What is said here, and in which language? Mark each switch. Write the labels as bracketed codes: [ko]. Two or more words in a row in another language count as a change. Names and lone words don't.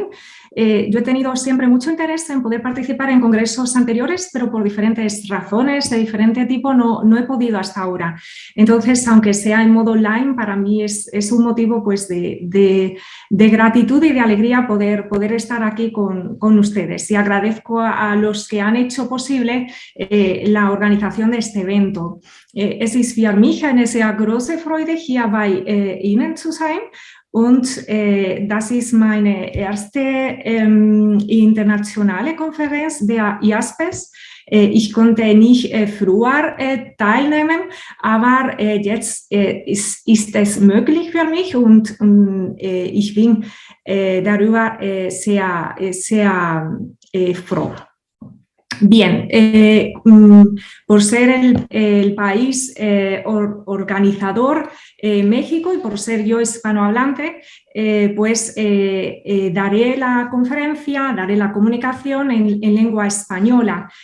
[es] Yo he tenido siempre mucho interés en poder participar en congresos anteriores, pero por diferentes razones de diferente tipo no he podido hasta ahora. Entonces, aunque sea en modo online, para mí es un motivo pues, de gratitud y de alegría poder estar aquí con ustedes. Y agradezco a los que han hecho posible la organización de este evento. [de] Es ist für mich eine sehr große Freude, hier bei Ihnen zu sein. Und das ist meine erste internationale Konferenz der IASPES. Ich konnte nicht früher teilnehmen, aber jetzt ist es möglich für mich und ich bin darüber sehr, sehr froh. [es] Bien, por ser el país organizador México y por ser yo hispanohablante, pues daré la conferencia, daré la comunicación en lengua española.